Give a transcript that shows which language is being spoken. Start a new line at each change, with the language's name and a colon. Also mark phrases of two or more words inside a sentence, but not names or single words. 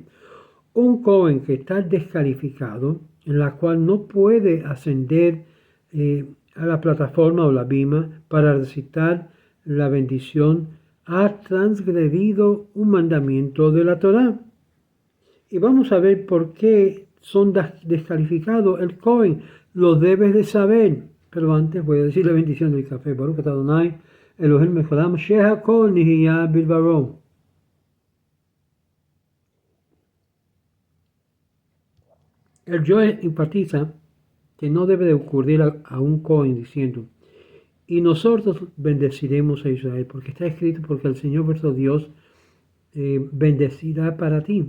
Spanish: Un Cohen que está descalificado, en la cual no puede ascender a la plataforma o la bima para recitar la bendición, ha transgredido un mandamiento de la Torá. Y vamos a ver por qué son descalificados. El Cohen lo debes de saber. Pero antes voy a decir la bendición del café.
Hebrew: ברוך אתה אדני, אלהים מכולם, שהכל נהיה בדברו.
Spanish: El Joel enfatiza que no debe de ocurrir a un Cohen diciendo, y nosotros bendeciremos a Israel, porque está escrito, porque el Señor vuestro Dios bendecirá para ti.